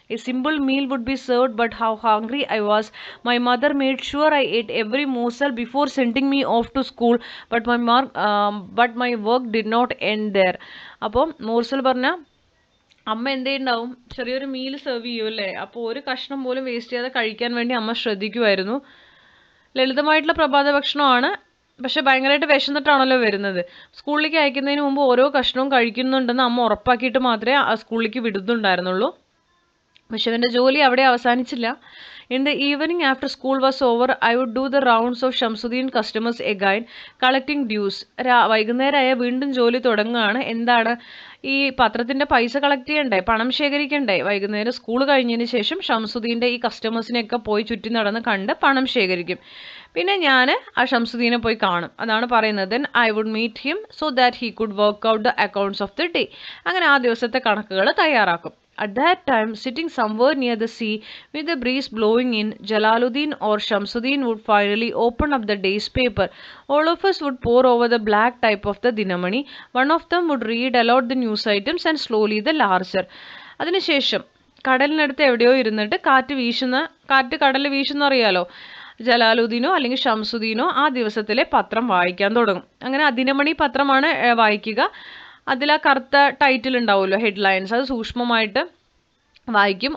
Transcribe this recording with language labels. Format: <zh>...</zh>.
<en>A simple meal would be served, but how hungry I was. My mother made sure I ate every morsel before sending me off to school, but my work did not end there.</en> <ml>അപ്പോൾ morsel പറഞ്ഞ അമ്മ എന്ത് ചെയ്യുന്നുണ്ടാവും, ചെറിയൊരു meal serve ചെയ്യുമല്ലേ, അപ്പോൾ ഒരു കഷ്ണം പോലും വേസ്റ്റ് ചെയ്യാതെ കഴിക്കാൻ വേണ്ടി അമ്മ ശ്രദ്ധിക്കുമായിരുന്നു. ലളിതമായിട്ടുള്ള പ്രഭാത ഭക്ഷണമാണ്, പക്ഷെ ഭയങ്കരമായിട്ട് വിശന്നിട്ടാണല്ലോ വരുന്നത്. സ്കൂളിലേക്ക് അയക്കുന്നതിന് മുമ്പ് ഓരോ കഷ്ണവും കഴിക്കുന്നുണ്ടെന്ന് അമ്മ ഉറപ്പാക്കിയിട്ട് മാത്രമേ ആ സ്കൂളിലേക്ക് വിടുന്നുണ്ടായിരുന്നുള്ളൂ. പക്ഷെ അവൻ്റെ ജോലി അവിടെ അവസാനിച്ചില്ല.</ml> <en>In the evening after school was over, I would do the rounds of Shamsuddin customers again, collecting dues.</en> <ml>വൈകുന്നേരമായ വീണ്ടും ജോലി തുടങ്ങുകയാണ്. എന്താണ്, ഈ പത്രത്തിൻ്റെ പൈസ കളക്ട് ചെയ്യണ്ടേ, പണം ശേഖരിക്കണ്ടേ. വൈകുന്നേരം സ്കൂൾ കഴിഞ്ഞതിന് ശേഷം ഷംസുദ്ദീൻ്റെ ഈ കസ്റ്റമേഴ്സിനെയൊക്കെ പോയി ചുറ്റി നടന്ന് കണ്ട് പണം ശേഖരിക്കും. പിന്നെ ഞാൻ ആ ഷംസുദ്ദീനെ പോയി കാണും. അതാണ് പറയുന്നത്.</ml> <en>Then I would meet him so that he could work out the accounts of the day.</en> <ml>അങ്ങനെ ആ ദിവസത്തെ കണക്കുകൾ തയ്യാറാക്കും.</ml> <en>At that time, sitting somewhere near the sea with the breeze blowing in, Jalaluddin or Shamsuddin would finally open up the day's paper. All of us would pore over the black type of the Dinamani. One of them would read aloud the news items and slowly the larger.</en> <ml>അതിനുശേഷം കടലിനടുത്ത് എവിടെയോ ഇരുന്നിട്ട് കാറ്റ് കടലിൽ വീശുന്ന അറിയാലോ, ജലാലുദ്ദീനോ അല്ലെങ്കിൽ ഷംസുദ്ദീനോ ആ ദിവസത്തിലെ പത്രം വായിക്കാൻ തുടങ്ങും. അങ്ങനെ ദിനമണി പത്രമാണ് വായിക്കുക. അതിൽ ആ കറുത്ത ടൈറ്റിൽ ഉണ്ടാവുമല്ലോ, ഹെഡ്ലൈൻസ്, അത് സൂക്ഷ്മമായിട്ട് വായിക്കും.</ml>